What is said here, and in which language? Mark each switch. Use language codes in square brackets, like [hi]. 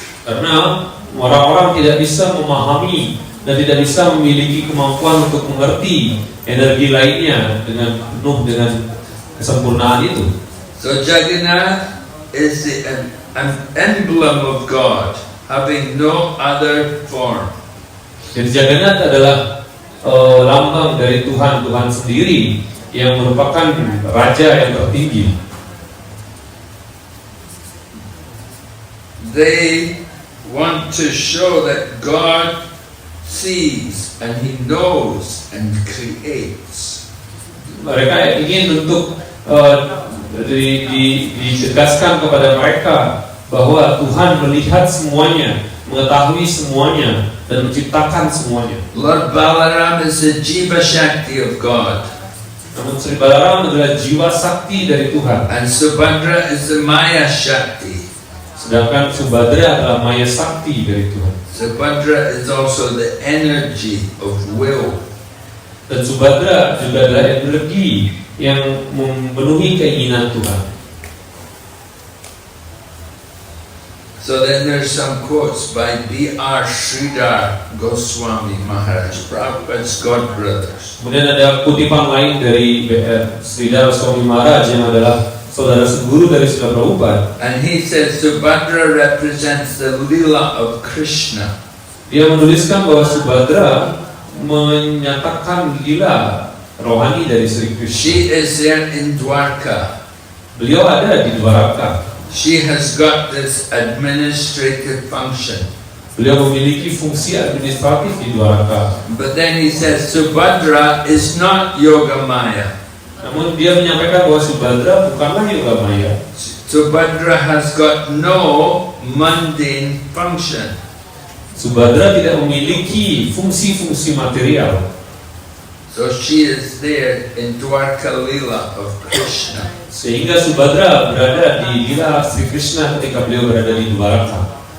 [id] Karena orang-orang tidak bisa memahami dan tidak bisa memiliki kemampuan untuk mengerti energi lainnya dengan penuh dengan kesempurnaan itu. [en] So Jagannath is an emblem of God, having no other form. [id] Jadi Jagannath adalah lambang dari Tuhan sendiri yang merupakan raja yang tertinggi. [en] They want to show that God sees and He knows and creates. [id] Mereka ingin untuk ditegaskan kepada mereka bahwa Tuhan melihat semuanya, mengetahui semuanya, dan menciptakan semuanya. [en] Lord Balaram is the Jiva Shakti of God. [id] Namun Sri Balaram adalah jiwa sakti dari Tuhan. [en] And Subhadra is the Maya Shakti. [id] Sedangkan Subhadra adalah maya sakti dari Tuhan. [en] Subhadra is also the energy of will. [id] Dan Subhadra juga adalah energi yang memenuhi keinginan Tuhan. [en] So then there's some quotes by B.R. Sridhar Goswami Maharaj, Prabhupada's god brothers. [id] Kemudian ada kutipan lain dari B.R. Sridhar Goswami Maharaj yang adalah saudara seguru dari Srila Prabhupada. [en] And he says Subhadra represents the Lila of Krishna. [id] Dia menuliskan bahwa Subhadra menyatakan lila rohani dari Sri Krishna. [en] She is there in Dwarka. [id] Beliau ada di Dwaraka. [en] She has got this administrative function. [id] Beliau memiliki fungsi administratif di Dwaraka. [en] But then he says Subhadra is not Yogamaya. [id] Namun dia menyampaikan bahwa Subhadra bukanlah Yogamaya. [en] Subhadra has got no mundane function. [id] Subhadra tidak memiliki fungsi-fungsi material. [en] So she is there in Dwarka Lila of Krishna. [id] Sehingga Subhadra berada di lila Sri Krishna ketika beliau berada di Dwaraka.